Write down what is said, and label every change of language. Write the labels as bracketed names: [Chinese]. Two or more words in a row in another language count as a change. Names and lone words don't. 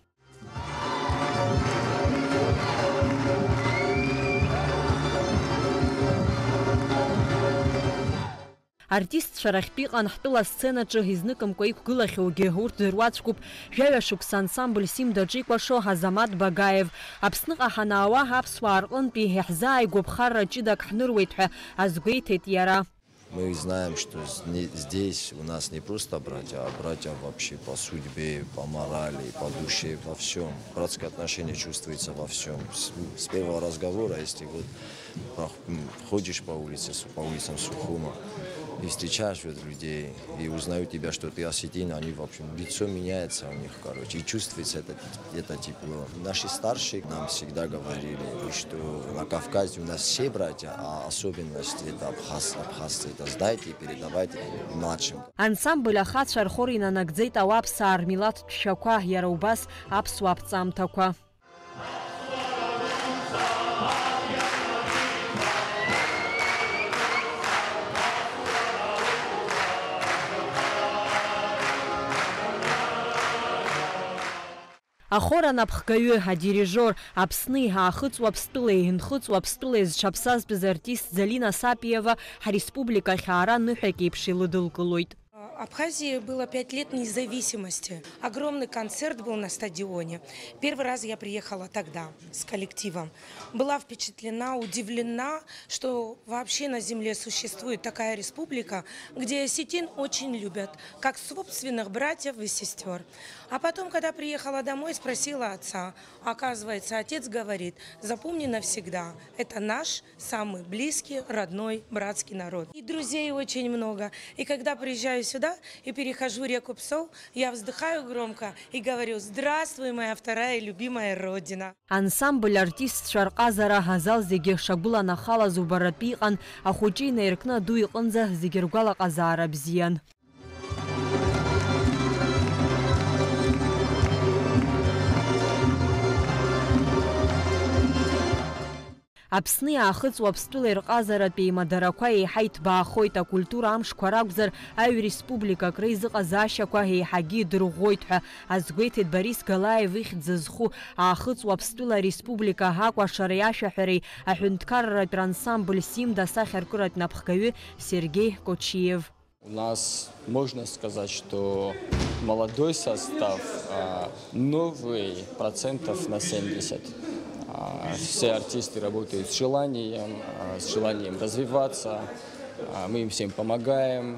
[Abkhazian] Артистцәа рахьтәи иҟан ҳтәыла сценаҿы изныкымкәа иқәгылахьоугьы урҭ дыруаӡәкуп. Жәаҩа-шықәса ансамбль Симдаҿы икәашо Азамат Багаев. Аԥсныҟа ҳанаауа аԥсуаа рҟынтәи иаҳзааигәоу ԥхарра ҷыдак ҳныруеит ҳәа азгәеиҭеит иара. [Russian] Мы знаем, что здесь у нас не просто братья, а братья вообще по судьбе, по морали, по душе, во всем. Братское отношение чувствуется во всем. С первого разговора, если вот ходишь по улицам Сухума, и встречаешь людей, и узнают тебя, что ты осетин, они, в общем, лицо меняется у них, короче, и чувствуется это тепло. Наши старшие нам всегда говорили, что на Кавказе у нас все братья, а особенность это абхазцы, это сдайте и передавайте младшим. [Abkhazian] Ансамбль ахацәа рхор инанагӡеит ауаԥсаа рмилаҭтә шәақәа, иара убас аԥсуа аԥҵамҭақәа. Ахор анапхгаҩы, адирижор, Аԥсни аахыҵуа Аԥстәылеи, инхыҵуа Аԥстәылеи зҽаԥсазтәыз артист Залина Сапиева ҳареспубликахь аара ныҳәак еиԥш илыдылкылоит. [Russian] Абхазии было 5 лет независимости. Огромный концерт был на стадионе. Первый раз я приехала тогда с коллективом. Была впечатлена, удивлена, что вообще на земле существует такая республика, где осетин очень любят, как собственных братьев и сестер. А потом, когда приехала домой, спросила отца. Оказывается, отец говорит: запомни навсегда, это наш самый близкий, родной, братский народ. И друзей очень много. И когда приезжаю сюда и перехожу реку Псов, я вздыхаю громко и говорю: здравствуй, моя вторая любимая родина. [Abkhazian] Ансамбль артистцәа рҟазара азал зегьы шагәыланахалаз убаратәы иҟан, ахәыҷы инаиркны аду иҟынӡа зегьы ргәалаҟазаара бзиан. Аԥсни аахыҵуа Аԥстәылеи рҟазаратә еимадарақәа еиҳа иҭбаахоит. Акультура амшқәа ракәзар, аҩ республикак реизыҟазаашьақәа еиҳагьы идырӷәӷәоит ҳәа азгәеиҭеит Борис Галаев ихьӡ зху аахыҵуа Аԥстәыла республика акәашареи ашәаҳәареи аҳәынҭқарратә рансамбль Симд асахьаркыратә напхгаҩы Сергей Кочиев. [Russian] У нас можно сказать, что молодой состав, новый процентов на 70. Все артисты работают с желанием развиваться, мы им всем помогаем.